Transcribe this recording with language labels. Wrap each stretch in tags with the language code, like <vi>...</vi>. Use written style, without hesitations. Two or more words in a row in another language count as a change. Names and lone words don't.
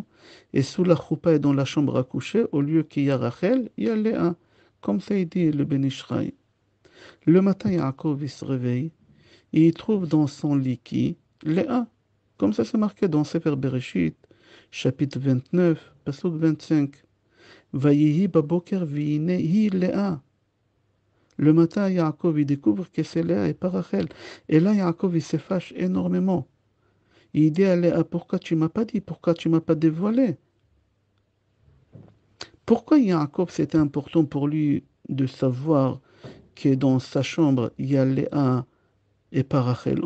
<fr>Et sous la choupa et dans la chambre à coucher, au lieu qu'il y a Rachel, il y a Léa. Comme ça, il dit le Ben Ishraï. Le matin, Yaakov, il se réveille et il trouve dans son lit qui Léa. Comme ça, c'est marqué dans Sefer Bereshit, chapitre 29, pasuk 25.</fr> <he>ויהי בבקר והנה היא לאה.</he> <fr>Le matin, Yaakov, il découvre que c'est Léa et pas Rachel. Et là, Yaakov, il se fâche énormément. Il dit à Léa, pourquoi tu m'as pas dit, pourquoi tu m'as pas dévoilé? Pourquoi Yaakov, c'était important pour lui de savoir que dans sa chambre, il y a Léa et pas Rachel?</fr>